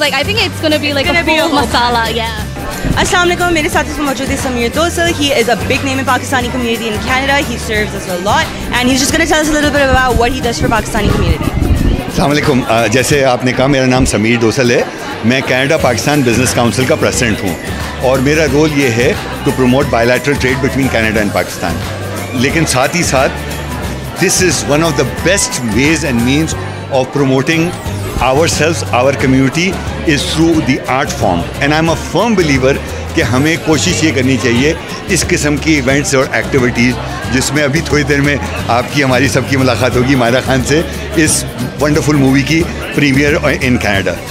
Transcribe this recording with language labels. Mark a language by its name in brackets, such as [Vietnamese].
[English] Like I think it's gonna be like a full masala, yeah. [Hindi] Assalamu alaikum, मेरे साथ इस मौजूद है Sameer दोसल. [English] He is a big name in Pakistani community in Canada. He serves us a lot, and he's just going to tell us a little bit about what he does for Pakistani community. [Hindi] अस्सलाम वालेकुम. जैसे आपने कहा, मेरा नाम समीर दोसल है. मैं Canada Pakistan business council का प्रेसिडेंट हूँ और मेरा रोल ये है to promote bilateral trade between Canada and Pakistan. लेकिन साथ ही साथ this is one of the best veg and means of promoting ourselves, our community is through the art form, and I'm a firm believer कि हमें कोशिश ये करनी चाहिए इस किस्म की इवेंट्स और एक्टिविटीज़, जिसमें अभी थोड़ी देर में आपकी हमारी सबकी मुलाकात होगी मायरा खान से इस वंडरफुल मूवी की प्रीमियर इन कनाडा.